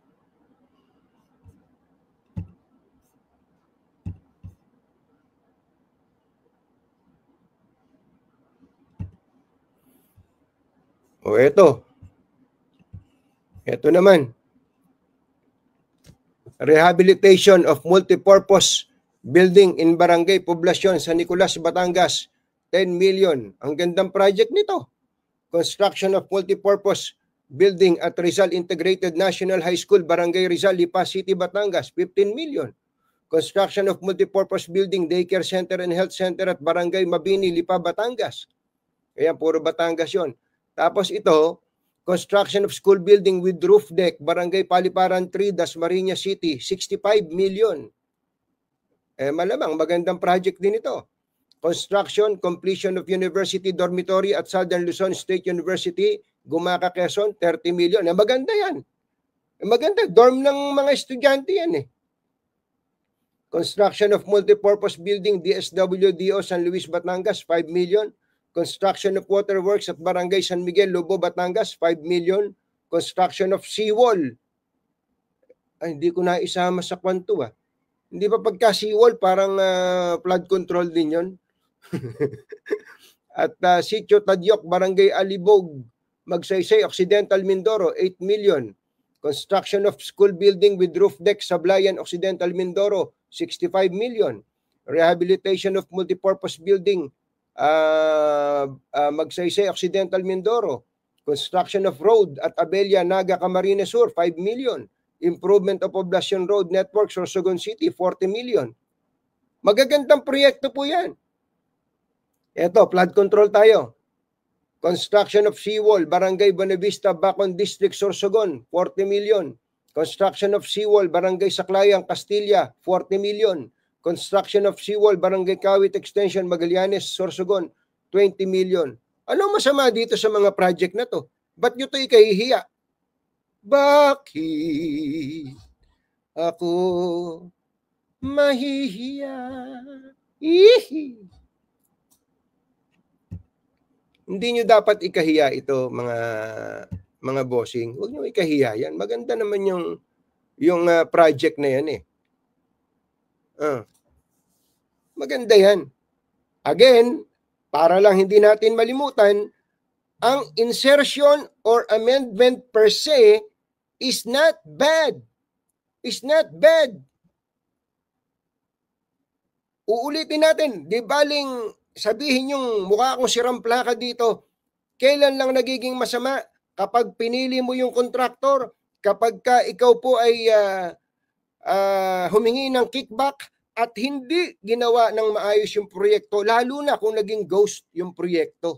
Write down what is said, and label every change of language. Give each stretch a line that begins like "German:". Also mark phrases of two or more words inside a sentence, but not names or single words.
Filipino: O eto. Ito naman.
English: Rehabilitation of multipurpose building in Barangay Poblacion, San Nicolas, Batangas. 10 million.
Filipino: Ang gandang project nito.
English: Construction of multipurpose building at Rizal Integrated National High School, Barangay Rizal, Lipa City, Batangas. 15 million. Construction of multipurpose building, daycare center and health center at Barangay Mabini, Lipa, Batangas.
Filipino: Kaya puro Batangas yon. Tapos ito,
English: construction of school building with roof deck, Barangay Paliparan 3, Dasmariñas City, 65 million.
Filipino: Malamang magandang project din ito.
English: Construction, completion of university dormitory at Southern Luzon State University, Gumaca, Quezon, 30 million.
Filipino: Maganda yan. Maganda, dorm ng mga estudyante yan .
English: Construction of multipurpose building, DSWDO San Luis, Batangas, 5 million. Construction of waterworks at Barangay San Miguel, Lobo, Batangas, 5 million. Construction of seawall.
Filipino: Ay, hindi ko na isama sa kwanto . Hindi pa pagka seawall, parang
English: flood control
Filipino: din yon.
English: At Sitio Tadyok, Barangay Alibog, Magsaysay, Occidental, Mindoro, 8 million. Construction of school building with roof deck, Sablayan, Occidental, Mindoro, 65 million. Rehabilitation of multipurpose building, Magsaysay, Occidental, Mindoro. Construction of road at Abella, Naga, Camarines Sur, 5 million. Improvement of Poblacion Road Network, Sorsogon City, 40 million.
Filipino: Magagandang proyekto po yan. Ito,
English: flood control
Filipino: tayo.
English: Construction of seawall, Barangay Bonavista, Bacon District, Sorsogon, 40 million. Construction of seawall, Barangay Saclayan, Castilla, 40 million. Construction of seawall, Barangay Kawit Extension, Magallanes, Sorsogon, 20 million.
Filipino: Ano masama dito sa mga project na to? Ba't nyo ito ikahihiya? Bakit ako mahihiya? Hindi nyo dapat ikahiya ito, mga bossing. Huwag nyo ikahiya yan. Maganda naman yung project na yan eh. Maganda yan.
English: Again,
Filipino: para lang hindi natin malimutan, ang
English: insertion or amendment per se is not bad. Is not bad.
Filipino: Uulitin natin, di baling sabihin yung mukha akong siramplaka dito, kailan lang nagiging masama? Kapag pinili mo yung kontraktor, kapag ka ikaw po ay humingi ng kickback at hindi ginawa ng maayos yung proyekto, lalo na kung naging ghost yung proyekto.